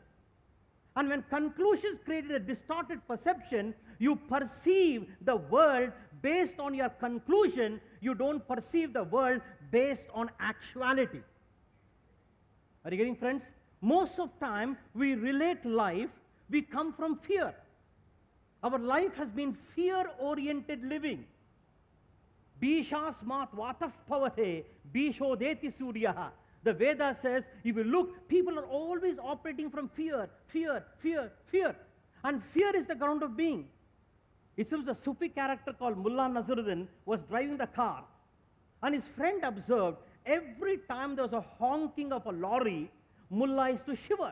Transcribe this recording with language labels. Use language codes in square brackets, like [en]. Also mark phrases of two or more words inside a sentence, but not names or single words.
[en] And when conclusions create a distorted perception, you perceive the world based on your conclusion. You don't perceive the world based on actuality. Are you getting, friends? Most of the time, we relate life, we come from fear. Our life has been fear-oriented living. [sa] भीषास्मात् वातः पवते, भीषोदेति सूर्यः. [en] The Veda says, if you look, people are always operating from fear. And fear is the ground of being. It seems a Sufi character called Mullah Nasruddin was driving the car, and his friend observed every time there was a honking of a lorry, Mullah is to shiver.